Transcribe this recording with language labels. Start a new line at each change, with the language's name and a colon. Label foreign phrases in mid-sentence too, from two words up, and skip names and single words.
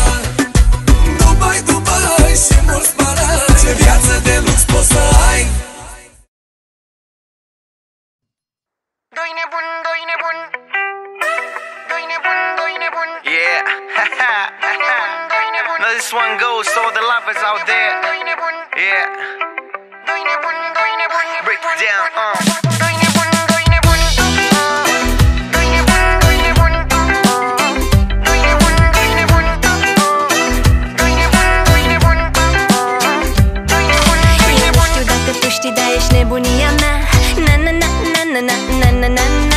Romanian: Dubai, Dubai și mulți parai, ce viață de lux poți să ai. Doi nebun, doi nebun. Doi nebun, doi nebun.
English: Yeah,
Romanian: Doi nebun.
English: now this one goes to all the lovers out there.
Romanian: Doi nebun.
English: Yeah,
Romanian: Doi nebun, doi nebun.
English: break it down.
Romanian: Doi nebun, doi nebun. Doi nebun, doi nebun. Doi nebun, doi nebun. Doi nebun, doi nebun. Doi nebun, doi Eu nu nebun. știu dacă tu știi, dar ești nebunia mea. Na na na na na na na na na na.